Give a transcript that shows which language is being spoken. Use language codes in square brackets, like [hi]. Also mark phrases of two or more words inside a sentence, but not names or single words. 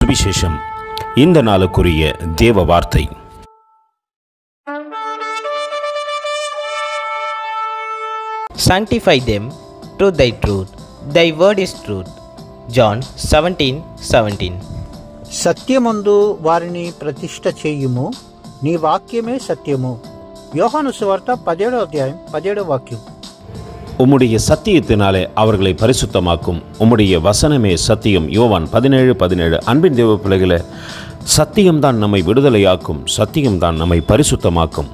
[ta] சுவிசேஷம். இந்த நாளுக்குரிய தேவ வார்த்தை. [en] Sanctify them through thy truth. Thy word is truth. John 17:17. [te] సత్యమందు వారిని ప్రతిష్ఠ చేయుము, నీ వాక్యమే సత్యము. [ta] யோகானு சுவார்த்த 17 அத்தியாயம் 17 வாக்கியம். உம்முடைய சத்தியத்தினாலே அவர்களை பரிசுத்தமாக்கும், உம்முடைய வசனமே சத்தியம். யோவான் 17:17. அன்பின் தேவ பிள்ளைகளே, சத்தியம்தான் நம்மை விடுதலையாக்கும், சத்தியம்தான் நம்மை பரிசுத்தமாக்கும்.